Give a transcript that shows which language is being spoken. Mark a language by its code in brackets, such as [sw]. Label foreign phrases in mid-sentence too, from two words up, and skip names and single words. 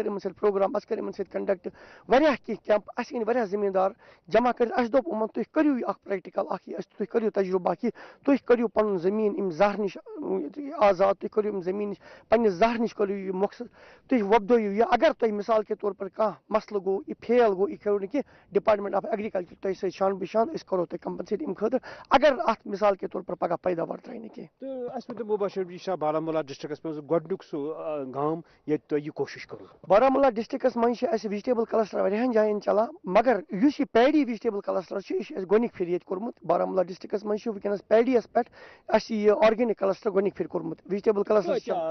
[ks] یِمن سۭتۍ پروگرام اَسہِ کٔر یِمن سۭتۍ کنڈکٹ واریاہ کینٛہہ کیمپ اَسہِ أنۍ واریاہ زمیٖندار جمع کٔرِتھ اَسہِ دوٚپ یِمن تُہۍ کٔرِو یہِ اکھ پریکٹِکل اکھ یہِ تُہۍ کٔرِو تجرُبہٕ اکھ یہِ تُہۍ کٔرِو پنُن زمیٖن اَمہِ زہرٕ نِش آزاد تُہۍ کٔرِو اَمہِ زمیٖن نِش پننہِ زہرٕ نِش کٔرِو یہِ مۄخصر تُہۍ وۄپدٲیِو یہِ اگر تۄہہِ [ur] مثال کے طور پر [ks] کانٛہہ مسلہٕ گوٚو یہِ فیل گوٚو یہِ کٔرِو نہٕ کینٛہہ [en] Department of Agriculture [ks] تۄہہِ سۭتۍ شان بشان أسۍ کرو تۄہہِ کمپنسیٹ اَمہِ خٲطرٕ اگر اتھ [ur] مثال کے طور پر [ks] پگاہ پیداوار ترٛایہِ نہٕ کینٛہہ تہٕ اَسہِ ؤنۍتو مُبشر یہِ چھا بارہمولہ ڈِسٹرکس منٛز گۄڈنیُک سُہ گام ییٚتہِ تۄہہِ یہِ کوٗشِش کٔرٕو بارہمولہ ڈسٹرکس منٛز چھِ اَسہِ [en] vegetable cluster [ks] واریاہن جاین چلان مگر یُس یہِ [en] paddy vegetable cluster [ks] چھُ یہِ چھُ اَسہِ گۄڈنِکۍ پھِرِ ییٚتہِ کوٚرمُت بارہمولہ ڈسٹرکس منٛز چھُ وٕنکیٚنس پیڈیَس پٮ۪ٹھ اَسہِ یہِ [en] organic cluster [ks] گۄڈنِکۍ پھِرِ کوٚرمُت [en] vegetable cluster